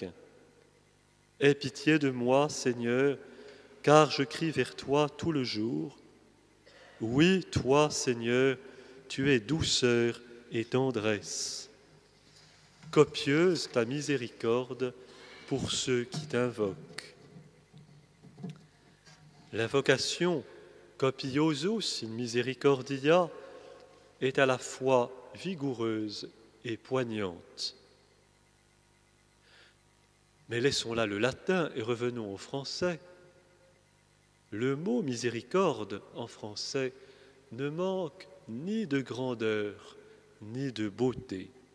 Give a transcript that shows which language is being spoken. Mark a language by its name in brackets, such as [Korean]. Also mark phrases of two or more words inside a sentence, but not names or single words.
[French] « Aie pitié de moi, Seigneur, car je crie vers toi tout le jour. Oui, toi, Seigneur, tu es douceur et tendresse. Copieuse ta miséricorde pour ceux qui t'invoquent. » L'invocation [Latin] Copiosus in misericordia [French] est à la fois vigoureuse et poignante. Mais laissons là le latin et revenons au français. Le mot miséricorde en français ne manque ni de grandeur ni de beauté.